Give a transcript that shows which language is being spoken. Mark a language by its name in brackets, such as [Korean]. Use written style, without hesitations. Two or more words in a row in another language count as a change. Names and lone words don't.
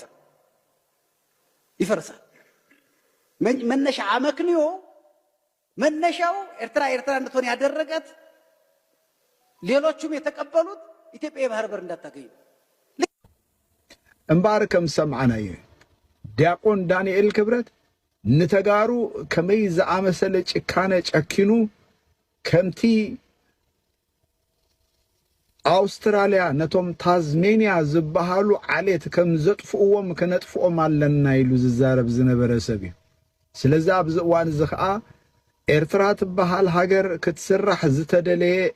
[Amharic] ይፈርሳል። መነሻ አመክንዮ መነሻው ኤርትራ እንድትሆን ያደረጋት ሌሎቹም የተቀበሉት ኢትዮጵያ የባህር በር እንዳታገኝ [Tigrinya] እምባር ከም ሰምዓናየ ዲያቆን ዳንኤል ክብረት ንተጋሩ ከመይ ዝኣመሰለ ጭካነ ጨኪኑ ከምቲ አውስትራሊያ ነቶም ታዝሜኒያ ዝበሃሉ ዓሌት ከም ዘጥፍኡዎም ከነጥፍኦም ኣለና ኢሉ ዝዛረብ ዝነበረ ሰብ እዩ። ስለዚ ኣብዚ እዋን እዚ ከዓ ኤርትራ ትበሃል ሃገር ክትስራሕ ዝተደለየ